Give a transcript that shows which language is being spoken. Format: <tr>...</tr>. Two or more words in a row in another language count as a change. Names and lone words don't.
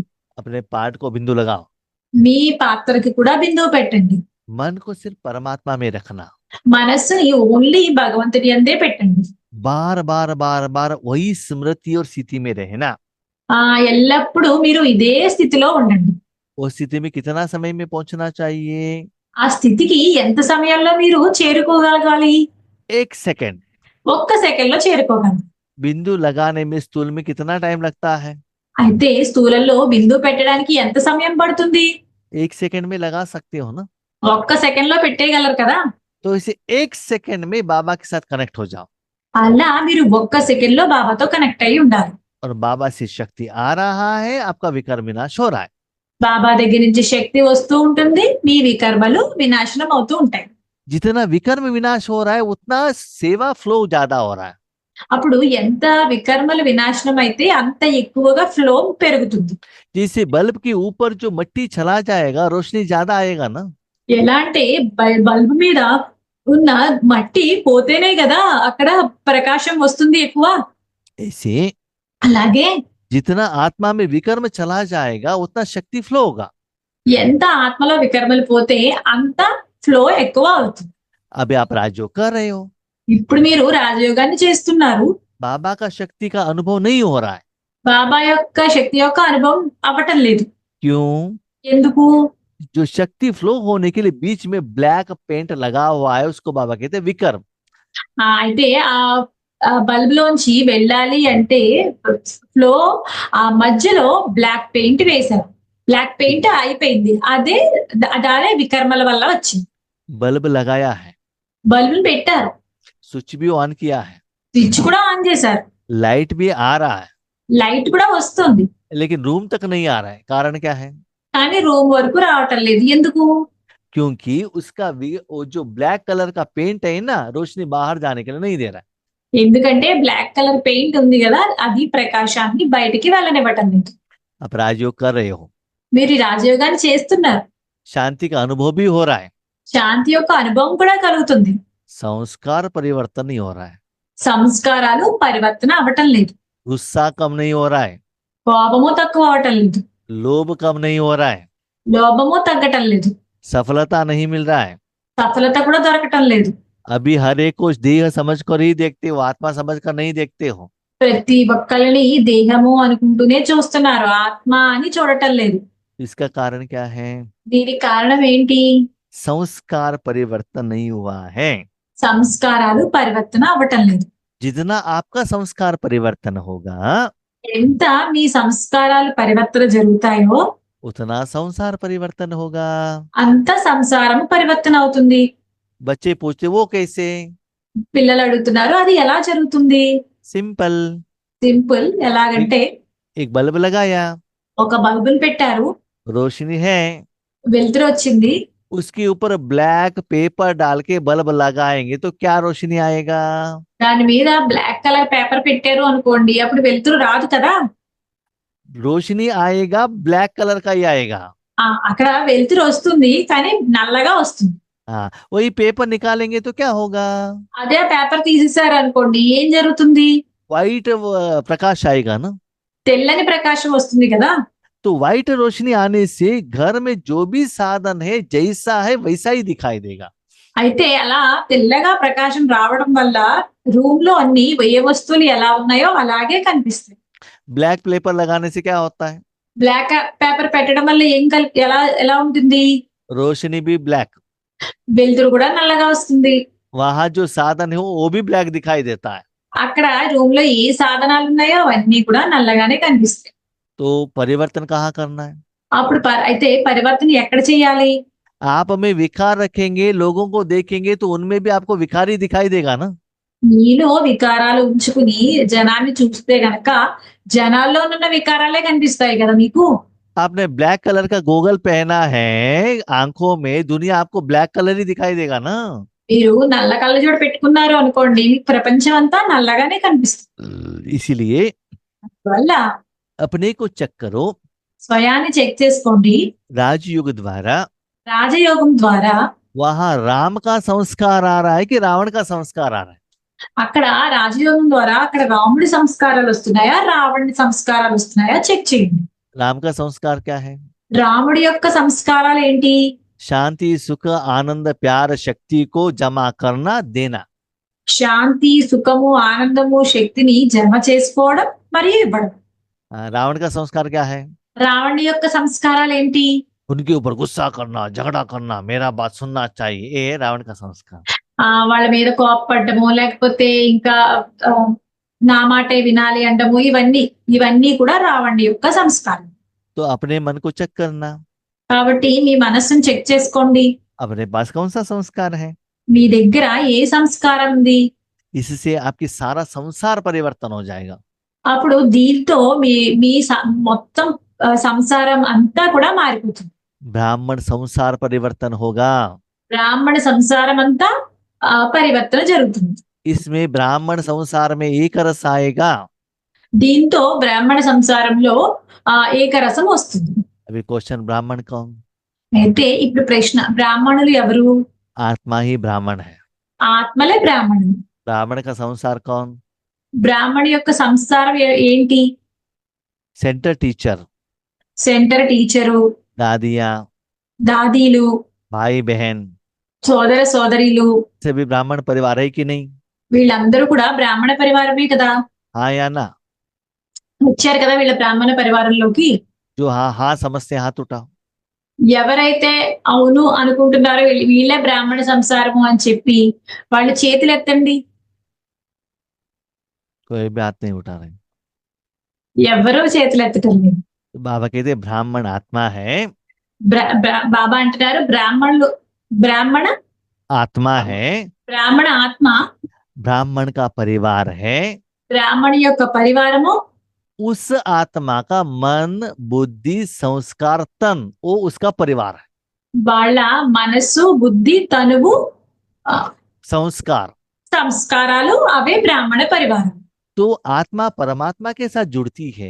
<hi>अपने पार्ट को बिंदु लगाओ.</hi> <te>మీ పాత్రకి కూడా బిందువు పెట్టండి.</te> <hi>मन को सिर्फ परमात्मा में रखना.</hi> <te>మనస్సుని ఓన్లీ భగవంతుడి అందే పెట్టండి.</te> <hi>बार बार बार बार वही स्मृति और स्थिति में रहना.</hi> <te>ఎల్లప్పుడూ మీరు ఇదే స్థితిలో ఉండండి.</te> <hi>उस स्थिति में कितना समय में पहुंचना चाहिए?</hi> <te>ఆ స్థితికి ఎంత సమయంలో మీరు చేరుకోగలగాలి?</te> <hi>1 सेकंड.</hi> <te>ఒక్క సెకండ్ లో చేరుకోగలరు.</te> <hi>बिंदु लगाने में स्थूल में कितना टाइम लगता है?</hi> <te>అయితే స్థూలంలో బిందువు పెట్టడానికి ఎంత సమయం పడుతుంది?</te> <hi>1 सेकंड में लगा सकते हो ना.</hi> <te>ఒక్క సెకండ్ లో పెట్టేయగలరు కదా.</te> <hi>तो इसे 1 सेकंड में बाबा के साथ कनेक्ट हो जाओ.</hi> <te>అలా మీరు ఒక్క సెకండ్ లో బాబాతో కనెక్ట్ అయి ఉండాలి.</te> <hi>और बाबा से शक्ति आ रहा है, आपका विकार विनाश हो रहा है.</hi> <te>బాబా దగ్గర నుంచి శక్తి వస్తూ ఉంటుంది, మీ వికర్మలు వినాశనం అవుతూ ఉంటాయి.</te> <hi>जितना विकर्म विनाश हो रहा है उतना सेवा फ्लो ज्यादा हो रहा है.</hi> <te>అప్పుడు ఎంత వికర్మలు వినాశనం అయితే అంత ఎక్కువగా ఫ్లో పెరుగుతుంది.</te> <hi>जैसे बल्ब के ऊपर जो मट्टी चला जाएगा रोशनी ज्यादा आएगा ना.</hi> <te>ఎలా అంటే బల్బ్ మీద ఉన్న మట్టి పోతేనే కదా అక్కడ ప్రకాశం వస్తుంది ఎక్కువ.</te> <hi>ऐसे</hi> <te>అలాగే</te> <hi>जितना आत्मा में विकर्म चला जाएगा उतना शक्ति फ्लो होगा.</hi> <te>ఎంత ఆత్మలో వికర్మలు పోతే అంత ఫ్లో ఎక్కువ అవుతుంది.</te> <hi>अभी आप राजयोग कर रहे हो,</hi> <te>ఇప్పుడు మీరు రాజయోగాన్ని చేస్తున్నారు.</te> <hi>बाबा का शक्ति का अनुभव नहीं हो रहा है.</hi> <te>బాబా యొక్క శక్తి యొక్క అనుభవం అవ్వటం లేదు.</te> <hi>क्यों?</hi> <te>ఎందుకు?</te> <hi>जो शक्ति फ्लो होने के लिए बीच में</hi> <en>black paint</en> <hi>लगा हुआ है उसको बाबा कहते हैं विकर्म.</hi> <te>అయితే ఆ బల్బ్ లోంచి వెళ్ళాలి అంటే ఫ్లో ఆ మధ్యలో</te> <en>black paint</en> <te>వేశారు.</te> <en>black paint</en> <te>అయిపోయింది. అదే వికర్మల వల్ల వచ్చింది.</te> <hi>बल्ब लगाया है,</hi> <te>బల్బులు పెట్టారు,</te> <hi>स्विच भी ऑन किया है,</hi> <te>స్విచ్ కూడా ఆన్ చేశారు,</te> <hi>लाइट भी आ रहा है,</hi> <te>లైట్ కూడా వస్తుంది,</te> <hi>लेकिन रूम तक नहीं आ रहा है। कारण क्या है?</hi> <te>కానీ రూమ్ వరకు రావటం లేదు. ఎందుకు?</te> <hi>क्योंकि उसका वो जो</hi> <en>black color</en> <hi>का पेंट है ना, रोशनी बाहर जाने के लिए नहीं दे रहा है।</hi> <te>ఎందుకంటే</te> <en>black color paint</en> <te>ఉంది కదా, అది ప్రకాశాన్ని బయటికి వెళ్ళనివ్వటం లేదు.</te> <hi>आप राजयोग कर रहे हो,</hi> <te>మీరు ఈ రాజయోగాన్ని చేస్తున్నారు,</te> <hi>शांति का अनुभव भी हो रहा है,</hi> <te>శాంతి యొక్క అనుభవం కూడా కలుగుతుంది,</te> <hi>संस्कार परिवर्तन नहीं हो रहा है,</hi> <te>సంస్కారాలు పరివర్తన అవ్వటం లేదు,</te> <hi>गुस्सा कम नहीं हो रहा है,</hi> <te>కోపము తక్కువ అవటం లేదు,</te> <hi>लोभ कम नहीं हो रहा है,</hi> <te>లోభము తగ్గటం లేదు,</te> <hi>सफलता नहीं मिल रहा है।</hi> <te>సఫలత కూడా దొరకటం లేదు.</te> <hi>अभी हर एक को देह समझ कर ही देखते हो, आत्मा समझ कर नहीं देखते हो।</hi> <te>ప్రతి ఒక్కరిని దేహము అనుకుంటూనే చూస్తున్నారు, ఆత్మ అని చూడటం లేదు.</te> <hi>इसका कारण क्या है?</hi> <te>దీనికి కారణం ఏంటి?</te> <hi>संस्कार परिवर्तन नहीं हुआ है।</hi> <te>సంస్కారాలు పరివర్తన అవ్వటం లేదు.</te> <hi>जितना आपका संस्कार परिवर्तन होगा,</hi> <te>ఎంత మీ సంస్కారాలు పరివర్తన జరుగుతాయో</te> <hi>उतना संसार परिवर्तन होगा।</hi> <te>అంత సంసారం పరివర్తన అవుతుంది.</te> <hi>बच्चे पूछते वो कैसे?</hi> <te>పిల్లలు అడుగుతున్నారు, అది ఎలా జరుగుతుంది?</te> <hi>सिंपल,</hi> <te>సింపుల్. ఎలాగంటే</te> <hi>एक बल्ब लगाया,</hi> <te>ఒక బల్బును పెట్టారు,</te> <hi>रोशनी है,</hi> <te>వెలుతురు వచ్చింది,</te> <hi>उसके ऊपर</hi> <en>black paper</en> <hi>डाल के बल्ब लगाएंगे तो क्या रोशनी आएगा?</hi> <te>దాని మీద</te> <en>black color paper</en> <te>పెట్టారు అనుకోండి, అప్పుడు వెలుతురు రాదు కదా.</te> <hi>रोशनी आएगा,</hi> <en>black color</en> <hi>का ही आएगा।</hi> <te>అక్కడ వెలుతురు వస్తుంది, కానీ నల్లగా వస్తుంది.</te> <hi>हाँ, वही पेपर निकालेंगे तो क्या होगा?</hi> <te>అదే పేపర్ తీసేసారు అనుకోండి, ఏం జరుగుతుంది?</te> <hi>व्हाइट प्रकाश आएगा ना।</hi> <te>తెల్లని ప్రకాశం వస్తుంది కదా.</te> <hi>तो व्हाइट रोशनी आने से घर में जो भी साधन है जैसा है वैसा ही दिखाई देगा।</hi> <te>అయితే అలా తెల్లగా ప్రకాశం రావడం వల్ల రూమ్ లో అన్ని ఏ వస్తువులు ఎలా ఉన్నాయో అలాగే కనిపిస్తాయి.</te> <en>black paper</en> <hi>लगाने से क्या होता है?</hi> <te>బ్లాక్ పేపర్ పెట్టడం వల్ల ఎలా ఎలా ఉంటుంది?</te> <hi>रोशनी भी ब्लैक,</hi> <te>వెలుతురు కూడా నల్లగా వస్తుంది.</te> <hi>वहां जो साधन है वो भी ब्लैक दिखाई देता है।</hi> <te>అక్కడ రూమ్ లో ఏ సాధనాలు ఉన్నాయో అవన్నీ కూడా నల్లగానే కనిపిస్తాయి.</te> <hi>तो परिवर्तन कहाँ करना है?</hi> <te>అప్పుడు అయితే పరివర్తన ఎక్కడ చేయాలి?</te> <hi>आप में विकार रखेंगे, लोगों को देखेंगे तो उनमें भी आपको विकार ही दिखाई देगा ना।</hi> <te>మీలో వికారాలు ఉంచుకుని జనాన్ని చూస్తే గనక జనాల్లో ఉన్న వికారాలే కనిపిస్తాయి కదా మీకు.</te> <hi>आपने</hi> <en>black color</en> <hi>का गोगल पहना है, आंखों में दुनिया आपको</hi> <en>black color</en> <hi>ही दिखाई देगा ना।</hi> <te>మీరు నల్ల కళ్ళజోడు పెట్టుకున్నారు అనుకోండి, మీకు ప్రపంచం అంతా నల్లగానే కనిపిస్తుంది.</te> <hi>इसीलिए</hi> <te>వల్ల</te> <hi>अपने को चेक करो।</hi> <te>స్వయాన్ని చెక్ చేసుకోండి.</te> <hi>राजयोग द्वारा</hi> <te>రాజయోగం ద్వారా</te> <hi>वहां राम का संस्कार आ रहा है कि रावण का संस्कार आ रहा है?</hi> <te>అక్కడ రాజయోగం ద్వారా అక్కడ రాముడి సంస్కారాలు వస్తున్నాయా, రావణుడి సంస్కారాలు వస్తున్నాయా చెక్ చేయండి.</te> <hi>राम का संस्कार क्या है?</hi> <te>రాముడి యొక్క సంస్కారాలు ఏంటి?</te> <hi>शांति, सुख, आनंद, प्यार, शक्ति को जमा करना, देना।</hi> <te>శాంతి, సుఖము, ఆనందము, శక్తిని జమ చేసుకోవడం మరియు ఇవ్వడం.</te> <hi>रावण का संस्कार क्या है?</hi> <te>రావణుడి యొక్క సంస్కారాలు ఏంటి?</te> <hi>उनके ऊपर गुस्सा करना, झगड़ा करना, मेरा बात सुनना चाहिए, ये रावण का संस्कार।</hi> <te>వాళ్ళ మీద కోపపడ్డము, లేకపోతే ఇంకా నా మాటే వినాలి అండము, ఇవన్నీ కూడా రావణుడి యొక్క సంస్కారం.</te> <hi>तो अपने मन को चेक करना,</hi> <te>కాబట్టి మీ మనస్సును చెక్ చేసుకోండి.</te> <hi>अपने पास कौन सा संस्कार है।</hi> <te>మీ దగ్గర ఏ సంస్కారం ఉంది?</te> <hi>इससे आपकी सारा संसार परिवर्तन हो जाएगा।</hi> <te>అప్పుడు దీంతో మీ మొత్తం సంసారం అంతా కూడా మారిపోతుంది.</te> <hi>ब्राह्मण संसार परिवर्तन होगा।</hi> <te>బ్రాహ్మణ సంసారం అంతా పరివర్తన జరుగుతుంది.</te> <hi>इसमें ब्राह्मण संसार में एक रस आएगा।</hi> <te>దీంతో బ్రాహ్మణ సంసారంలో ఏకరసం వస్తుంది.</te> <hi>अभी क्वेश्चन, ब्राह्मण कौन?</hi> <te>అయితే ఇప్పుడు ప్రశ్న, బ్రాహ్మణులు ఎవరు?</te> <hi>आत्मा ही ब्राह्मण है।</hi> <te>ఆత్మలే బ్రాహ్మణులు.</te> <hi>ब्राह्मण का संसार कौन?</hi> <te>బ్రాహ్మణి యొక్క సంసారం ఏంటి?</te> <en>center teacher, center teacher,</en> <hi>दादियाँ,</hi> <te>దాదీలు,</te> <hi>भाई बहन,</hi> <te>సోదర సోదరీలు,</te> <hi>सभी ब्राह्मण परिवार है कि नहीं?</hi> <te>వీళ్ళందరూ కూడా బ్రాహ్మణ పరివారమే కదా.</te> <hi>हाँ या ना?</hi> <te>వచ్చారు కదా వీళ్ళ బ్రాహ్మణ పరివారంలోకి.</te> <hi>जो हाँ हाँ समझते हाथ उठाओ।</hi> <te>ఎవరైతే అవును అనుకుంటున్నారో వీళ్ళే బ్రాహ్మణ సంసారము అని చెప్పి వాళ్ళు చేతులు ఎత్తండి.</te> <hi>कोई भी हाथ नहीं उठा रहे।</hi> <te>ఎవరూ చేతులు ఎత్తటం లేదు.</te> <hi>तो बाबा कहते ब्राह्मण आत्मा है,</hi> <te>బాబా అంటున్నారు బ్రాహ్మణ</te> <hi>आत्मा है,</hi> <te>బ్రాహ్మణ ఆత్మ,</te> <hi>ब्राह्मण का परिवार है,</hi> <te>బ్రాహ్మణి యొక్క పరివారము,</te> <hi>उस आत्मा का मन बुद्धि संस्कार तन वो उसका परिवार है।</hi> <te>వాళ్ళ మనస్సు బుద్ధి తనువు ఆ,</te> <hi>संस्कार।</hi> <te>సంస్కారాలు అవే బ్రాహ్మణ పరివారం.</te> <hi>तो आत्मा परमात्मा के साथ जुड़ती है</hi>